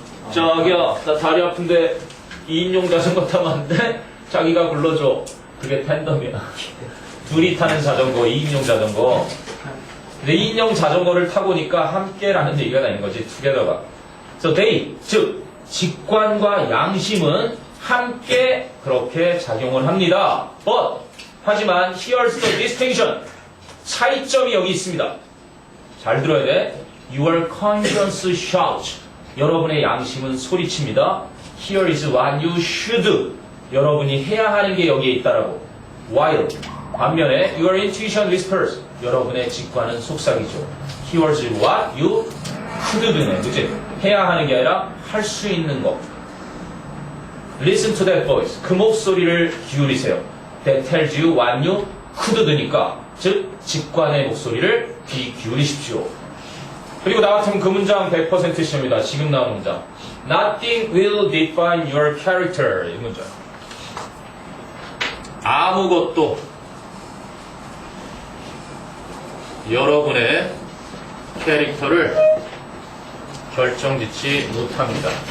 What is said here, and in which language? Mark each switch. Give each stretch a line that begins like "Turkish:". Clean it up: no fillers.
Korean: 자기야 나 다리 아픈데 2인용 자전거 타면 안 돼? 자기가 불러줘. 그게 텐덤이야. 둘이 타는 자전거, 2인용 자전거. 근데 2인용 자전거를 타보니까 함께라는 얘기가 나는 거지.
English: together가. So they,
Korean: 즉 직관과 양심은 함께 그렇게 작용을 합니다.
English: But
Korean: 하지만
English: here's the distinction.
Korean: 차이점이 여기 있습니다. 잘 들어야 돼.
English: Your conscience shouts.
Korean: 여러분의 양심은 소리칩니다.
English: Here is what you should.
Korean: 여러분이 해야 하는 게 여기에 있다라고.
English: While
Korean: 반면에
English: your intuition whispers.
Korean: 여러분의 직관은 속삭이죠.
English: Here's what you could do
Korean: 네. 그치? 해야 하는 게 아니라 할 수 있는 것.
English: Listen to that voice.
Korean: 그 목소리를 기울이세요.
English: That tells you what you could do
Korean: 니까. 즉, 직관의 목소리를 귀 기울이십시오. 그리고 나 같으면 그 문장 100% 시험이다. 지금 나오는 문장.
English: Nothing will define your character.
Korean: 이 문장. 아무것도 여러분의 캐릭터를 결정짓지 못합니다.